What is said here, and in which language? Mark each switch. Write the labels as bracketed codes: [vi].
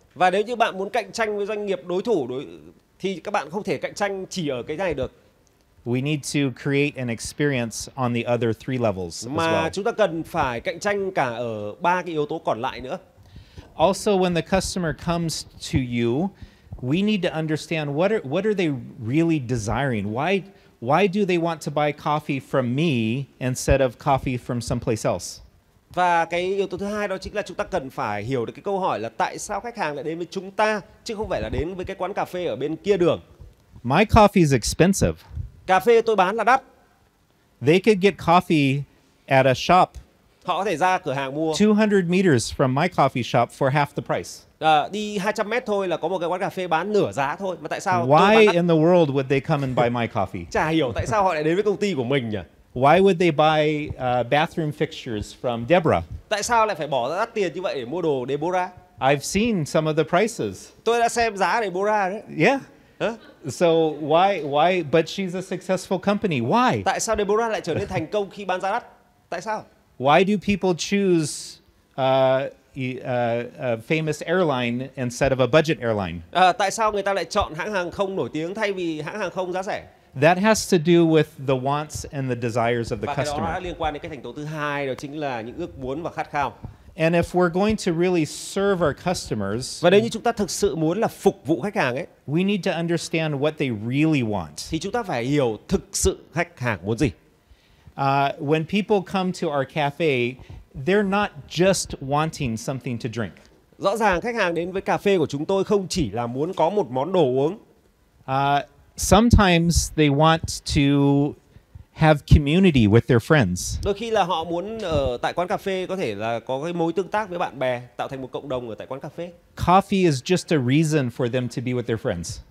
[vi] Và nếu như bạn muốn cạnh tranh với doanh nghiệp đối thủ thì các bạn không thể cạnh tranh chỉ ở cái này được. [en] We need to create an experience on the other three levels as [vi] Mà [en] well. [vi] chúng ta cần phải cạnh tranh cả ở ba cái yếu tố còn lại nữa. [en] Also, when the customer comes to you, we need to understand what are they really desiring? Why do they want to buy coffee from me instead of coffee from someplace else? [vi] Và cái yếu tố thứ hai đó chính là chúng ta cần phải hiểu được cái câu hỏi là tại sao khách hàng lại đến với chúng ta chứ không phải là đến với cái quán cà phê ở bên kia đường. [en] My coffee is expensive. [vi] Cà phê tôi bán là đắt. [en] They could get coffee at a shop [vi] Họ có thể ra cửa hàng mua. [en] 200 meters from my coffee shop for half the price. [vi] Đi 200 mét thôi là có một cái quán cà phê bán nửa giá thôi. Mà tại sao tôi bán [en] Why [vi] đắt? [en] in the world would they come and buy my coffee? [vi] Chả hiểu tại sao họ lại đến với công ty của mình nhỉ? [en] Why would they buy bathroom fixtures from Deborah? [vi] Tại sao lại phải bỏ ra đắt tiền như vậy để mua đồ Deborah? [en] I've seen some of the prices. [vi] Tôi đã xem giá Deborah đấy. [en] Yeah. Hả? So why? But she's a successful company. Why? [vi] Tại sao Deborah lại trở nên thành công khi bán giá đắt? Tại sao? [en] Why do people choose a famous airline instead of a budget airline? [vi] Tại sao người ta lại chọn hãng hàng không nổi tiếng thay vì hãng hàng không giá rẻ? [en] That has to do with the wants and the desires of the [vi] Và cái đó đã [en] customer. [vi] liên quan đến cái thành tố thứ hai, đó chính là những ước muốn và khát khao. [en] And if we're going to really serve our customers, [vi] Và nếu như chúng ta thực sự muốn là phục vụ khách hàng ấy, [en] we need to understand what they really want. [vi] thì chúng ta phải hiểu thực sự khách hàng muốn gì. [en] When people come to our cafe, they're not just wanting something to drink. [vi] Rõ ràng khách hàng đến với cà phê của chúng tôi không chỉ là muốn có một món đồ uống. [en] Sometimes they want to have community with their friends. [vi] Đôi khi là họ muốn ở tại quán cà phê có thể là có cái mối tương tác với bạn bè, tạo thành một cộng đồng ở tại quán cà phê. [en] Coffee is just a reason for them to be with their friends.